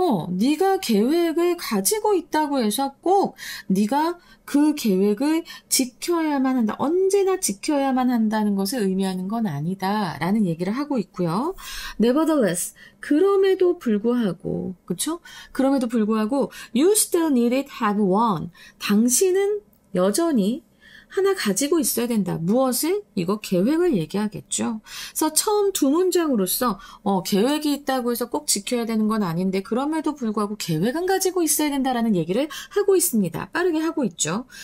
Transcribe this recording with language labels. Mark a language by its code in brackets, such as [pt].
[ko] 네가 계획을 가지고 있다고 해서 꼭 네가 그 계획을 지켜야만 한다. 언제나 지켜야만 한다는 것을 의미하는 건 아니다. 라는 얘기를 하고 있고요. Nevertheless, 그럼에도 불구하고, 그쵸? 그럼에도 불구하고, [en] you still need it, have one. [ko] 당신은 여전히 하나 가지고 있어야 된다. 무엇을? 이거 계획을 얘기하겠죠. 그래서 처음 두 문장으로서 계획이 있다고 해서 꼭 지켜야 되는 건 아닌데 그럼에도 불구하고 계획은 가지고 있어야 된다라는 얘기를 하고 있습니다. 빠르게 하고 있죠.